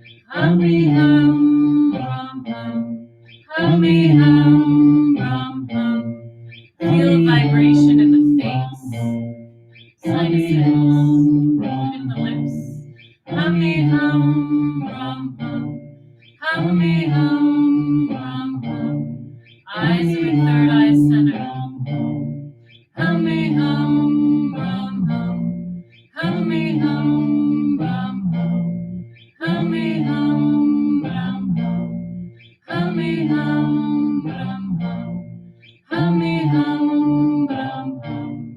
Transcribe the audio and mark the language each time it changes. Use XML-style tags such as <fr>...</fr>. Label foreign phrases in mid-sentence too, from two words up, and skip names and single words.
<en>Hummy hum, brum hum. Hummy hum, brum hum. Feel vibration in the face, sinuses, in the lips. Hummy hum, brum hum. Hummy hum, brum hum. Eyes with third eye center. Hummy hum, brum hum. Hummy hum, brum hum. Hummy hum, brum hum. Hummy hum, brum hum. Hummy hum, brum hum.</en>